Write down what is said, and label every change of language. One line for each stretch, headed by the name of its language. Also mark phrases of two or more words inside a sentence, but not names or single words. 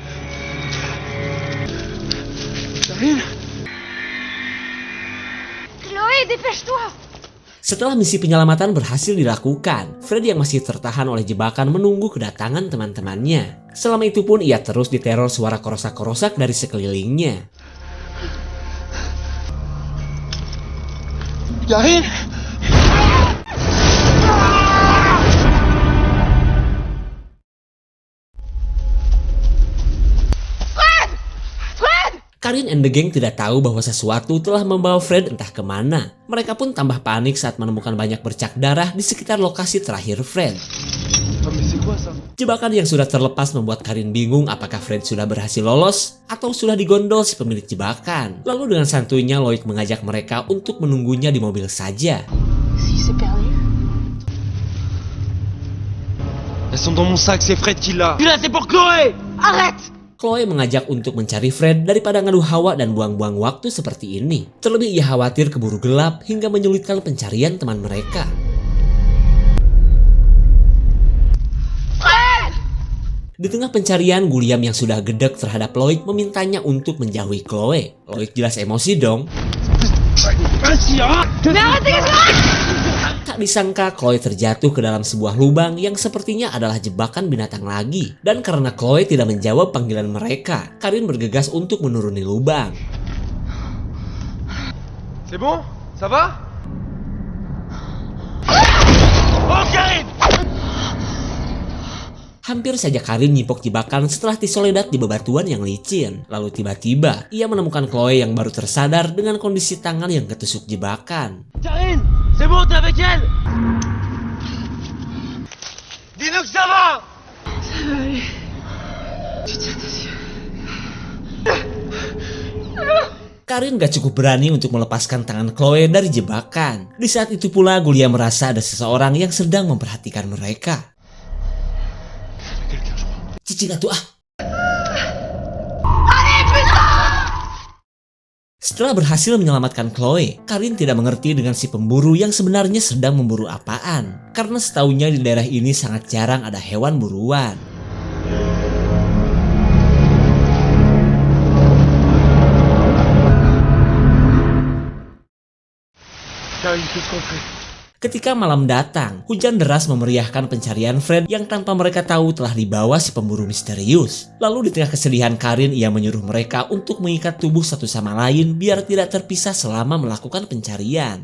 French: Chloé, dépêche-toi!
Indonesian: Setelah misi penyelamatan berhasil dilakukan, Fred yang masih tertahan oleh jebakan menunggu kedatangan teman-temannya. Selama itu pun ia terus diteror suara korosak-korosak dari sekelilingnya. Karin! Karin
English: and the gang
Indonesian: tidak tahu bahwa sesuatu telah membawa Fred entah kemana. Mereka pun tambah panik saat menemukan banyak bercak darah di sekitar lokasi terakhir Fred. Jebakan yang sudah terlepas membuat Karin bingung apakah Fred sudah berhasil lolos atau sudah digondol si pemilik jebakan. Lalu dengan santuinya Loic mengajak mereka untuk menunggunya di mobil saja.
French: Si c'est perdu. Elles sont dans mon sac, c'est Fred qui l'a. Celui-là, c'est pour Chloé! Arrête!
Indonesian: Chloe mengajak untuk mencari Fred daripada ngadu hawa dan buang-buang waktu seperti ini. Terlebih ia khawatir keburu gelap hingga menyulitkan pencarian teman mereka. Fred! Di tengah pencarian, Guliam yang sudah gedek terhadap Loic memintanya untuk menjauhi Chloe. Loic jelas emosi dong.
French: Mais arrêtez ça!
Indonesian: Tak disangka Chloe terjatuh ke dalam sebuah lubang yang sepertinya adalah jebakan binatang lagi. Dan karena Chloe tidak menjawab panggilan mereka, Karin bergegas untuk menuruni lubang.
French: C'est bon? Ça va? Oh, Karin!
Indonesian: Hampir saja Karin nyipok jebakan setelah Tisoledat di bebatuan yang licin. Lalu tiba-tiba ia menemukan Chloe yang baru tersadar dengan kondisi tangan yang ketusuk jebakan. Karin!
French: C'est bon, t'es avec elle? Dis-nous que ça va! Ça va aller. Tu tiens tes yeux.
Indonesian: Karin gak cukup berani untuk melepaskan tangan Chloe dari jebakan. Di saat itu pula Gulia merasa ada seseorang yang sedang memperhatikan mereka. Cici gak tuh ah. Setelah berhasil menyelamatkan Chloe, Karin tidak mengerti dengan si pemburu yang sebenarnya sedang memburu apaan. Karena setahunya di daerah ini sangat jarang ada hewan buruan.
French: Karin, qu'est-ce qu'on fait?
Indonesian: Ketika malam datang, hujan deras memeriahkan pencarian Fred yang tanpa mereka tahu telah dibawa si pemburu misterius. Lalu di tengah kesedihan Karin, ia menyuruh mereka untuk mengikat tubuh satu sama lain biar tidak terpisah selama melakukan pencarian.